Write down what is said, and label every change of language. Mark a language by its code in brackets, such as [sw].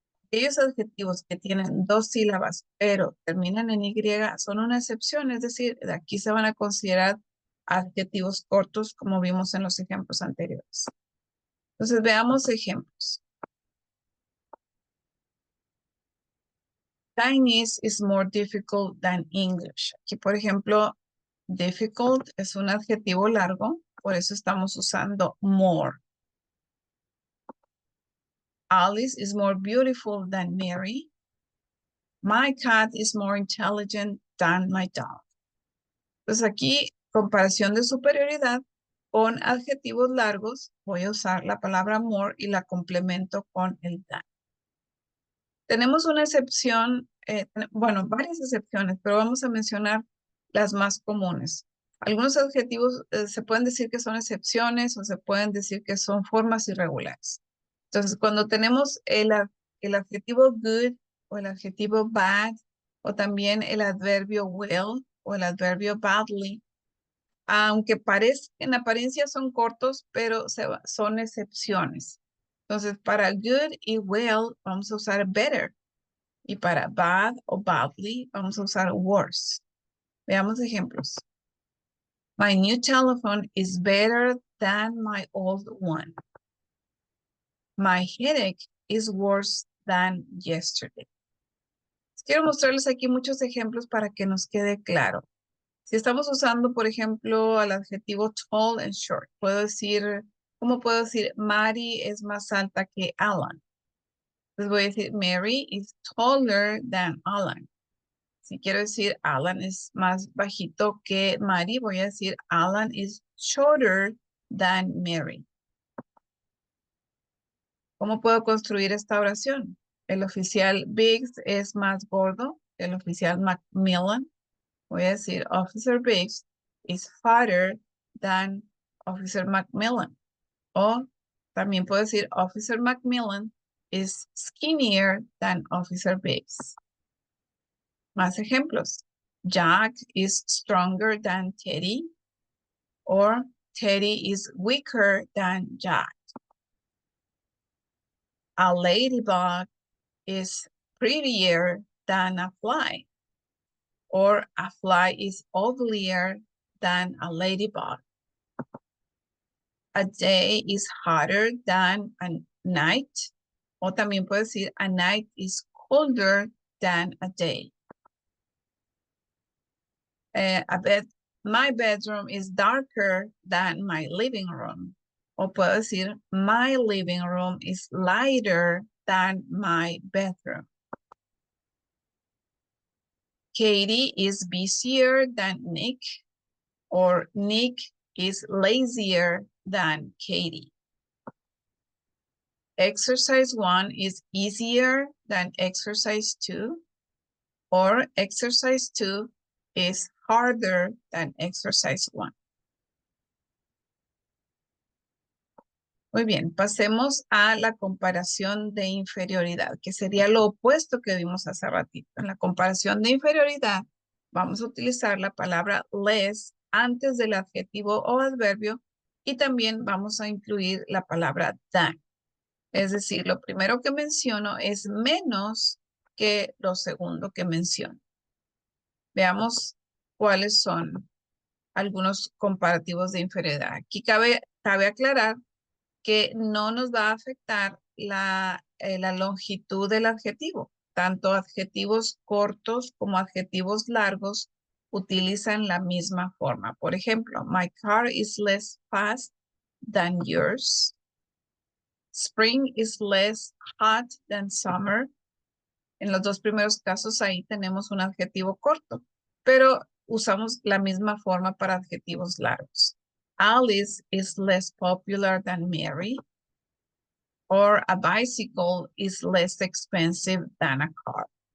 [es] Aquellos adjetivos que tienen dos sílabas pero terminan en Y son una excepción, es decir, de aquí se van a considerar adjetivos cortos como vimos en los ejemplos anteriores. Entonces veamos ejemplos. [en] Chinese is more difficult than English. [es] Aquí, por ejemplo, difficult es un adjetivo largo, por eso estamos usando more. [en] Alice is more beautiful than Mary. My cat is more intelligent than my dog. [es] Entonces aquí, comparación de superioridad con adjetivos largos, voy a usar la palabra more y la complemento con el than. Tenemos una excepción, bueno, varias excepciones, pero vamos a mencionar las más comunes. Algunos adjetivos se pueden decir que son excepciones o se pueden decir que son formas irregulares. Entonces, cuando tenemos el adjetivo good o el adjetivo bad o también el adverbio will o el adverbio badly, aunque en apariencia son cortos, pero son excepciones. Entonces, para good y well vamos a usar better. Y para bad o badly vamos a usar worse. Veamos ejemplos. [en] My new telephone is better than my old one. My headache is worse than yesterday. [es] Quiero mostrarles aquí muchos ejemplos para que nos quede claro. Si estamos usando, por ejemplo, el adjetivo tall and short, ¿cómo puedo decir? Mary es más alta que Alan. Entonces voy a decir, [en] Mary is taller than Alan. [es] Si quiero decir Alan es más bajito que Mary, voy a decir [en] Alan is shorter than Mary. [es] ¿Cómo puedo construir esta oración? El oficial Biggs es más gordo que el oficial Macmillan. Voy a decir [en] Officer Biggs is fatter than Officer Macmillan. [es] O también puedo decir [en] Officer Macmillan is skinnier than Officer Biggs. [es] Más ejemplos. [en] Jack is stronger than Teddy. Or Teddy is weaker than Jack. A ladybug is prettier than a fly. Or a fly is uglier than a ladybug. A day is hotter than a night. [es] O también puedo decir [en] a night is colder than a day. My bedroom is darker than my living room. [es] O puedo decir [en] my living room is lighter than my bedroom. Katie is busier than Nick, or Nick is lazier than Katie. Exercise 1 is easier than exercise 2, or exercise 2 is harder than exercise 1. [es] Muy bien, pasemos a la comparación de inferioridad, que sería lo opuesto que vimos hace ratito. En la comparación de inferioridad, vamos a utilizar la palabra less antes del adjetivo o adverbio y también vamos a incluir la palabra than. Es decir, lo primero que menciono es menos que lo segundo que menciono. Veamos cuáles son algunos comparativos de inferioridad. Aquí cabe aclarar que no nos va a afectar la longitud del adjetivo. Tanto adjetivos cortos como adjetivos largos utilizan la misma forma. Por ejemplo, [en] my car is less fast than yours. Spring is less hot than summer. [es] En los dos primeros casos ahí tenemos un adjetivo corto, pero usamos la misma forma para adjetivos largos. [en] Alice is less popular than Mary. Or a bicycle is less expensive than a car.